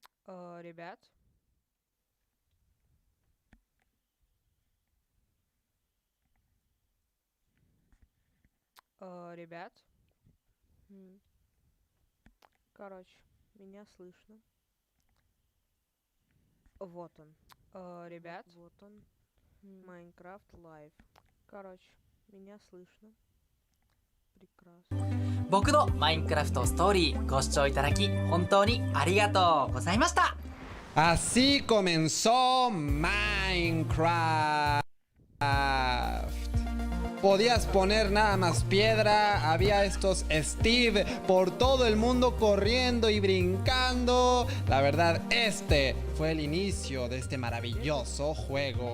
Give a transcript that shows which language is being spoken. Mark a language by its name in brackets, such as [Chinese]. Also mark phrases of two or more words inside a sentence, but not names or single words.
[Russian] Ребят. Ребят. Короче, меня слышно. Вот он. Ребят. Вот он. Майнкрафт лайв. Короче, меня слышно. Прекрасно. [Japanese] 僕のマインクラフトストーリーご視聴いただき本当にありがとうございました。 [Spanish] Así comenzó Minecraft. Podías poner nada más piedra, había estos Steve por todo el mundo corriendo y brincando. La verdad, este fue el inicio de este maravilloso juego.